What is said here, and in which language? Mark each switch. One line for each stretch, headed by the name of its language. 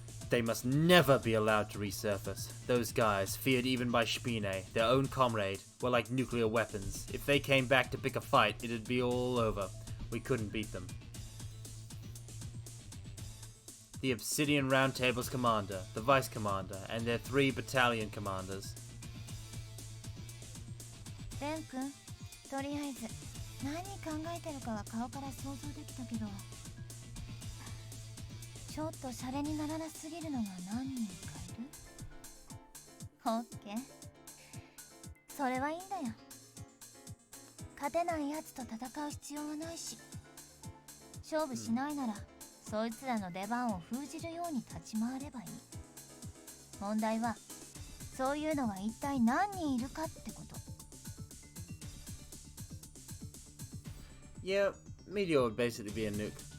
English: They must never be allowed to resurface. Those guys, feared even by Spine, their own comrade, were like nuclear weapons. If they came back to pick a fight, it'd be all over. We couldn't beat them. The Obsidian Round Table's commander, the vice commander, and their 3 battalion commanders.
Japanese: レン君、とりあえず何考えてるかは顔から想像できたけど、ちょっとシャレにならなすぎるのが何人かいる。オッケー、それはいいんだよ。勝てないやつと戦う必要はないし、勝負しないなら、そいつらの出番を封じるように立ち回ればいい。問題はそういうのが一体何人いるかってこと。
English: Yeah, Meteor would basically be a nuke.